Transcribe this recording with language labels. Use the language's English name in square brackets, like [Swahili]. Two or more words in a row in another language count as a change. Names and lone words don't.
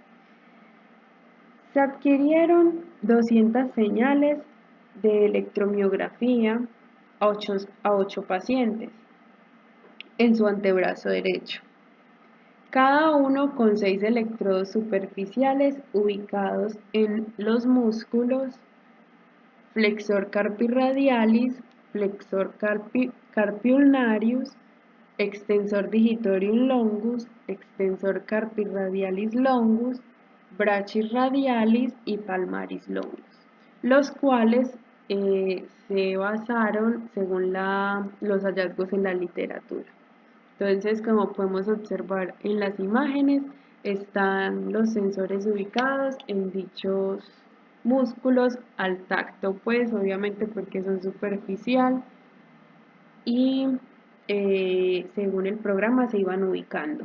[Spanish] Se adquirieron 200 señales de electromiografía a 8 pacientes en su antebrazo derecho, cada uno con 6 electrodos superficiales ubicados en los músculos [Latin] flexor carpi radialis, flexor carpi ulnarius, extensor digitorium longus, extensor carpi radialis longus, brachis radialis y palmaris longus, [Spanish] los cuales se basaron según los hallazgos en la literatura. Entonces, como podemos observar en las imágenes, están los sensores ubicados en dichos músculos al tacto, pues obviamente porque son superficial y según el programa se iban ubicando.